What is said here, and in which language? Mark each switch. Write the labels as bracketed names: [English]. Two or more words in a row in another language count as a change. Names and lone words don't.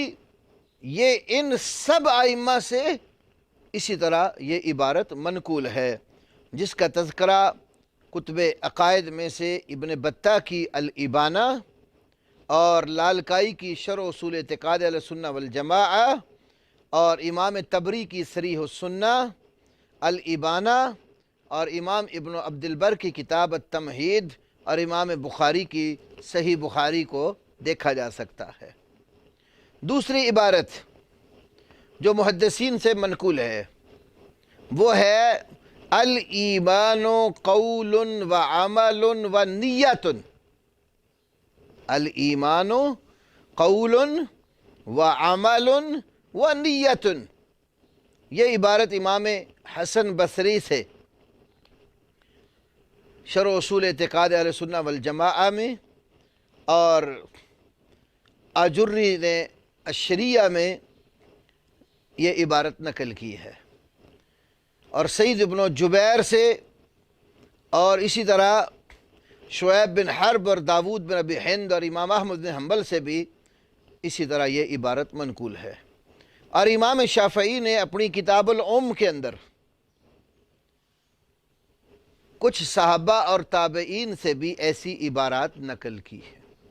[Urdu] یہ ان سب ائمہ سے اسی طرح یہ عبارت منقول ہے، جس کا تذکرہ کتب عقائد میں سے ابن بطہ کی الابانہ اور لالکائی کی شرح اصول اعتقاد اہل سنہ والجماعہ اور امام تبری کی صریح السنہ الابانہ اور امام ابن عبد البر کی کتاب التمہید اور امام بخاری کی صحیح بخاری کو دیکھا جا سکتا ہے۔ دوسری عبارت جو محدثین سے منقول ہے وہ ہے [Arabic] الایمان قول و عمل و نیت۔ الایمان قول و عمل و نیت، [Urdu] یہ عبارت امام حسن بصری سے شرح اصول اعتقاد اہل سنہ والجماعہ میں اور آجری نے الشریعہ میں یہ عبارت نقل کی ہے، اور سعید بن جبیر سے اور اسی طرح شعیب بن حرب اور داود بن ابی ہند اور امام احمد بن حنبل سے بھی اسی طرح یہ عبارت منقول ہے، اور امام شافعی نے اپنی کتاب الام کے اندر کچھ صحابہ اور تابعین سے بھی ایسی عبارات نقل کی ہے۔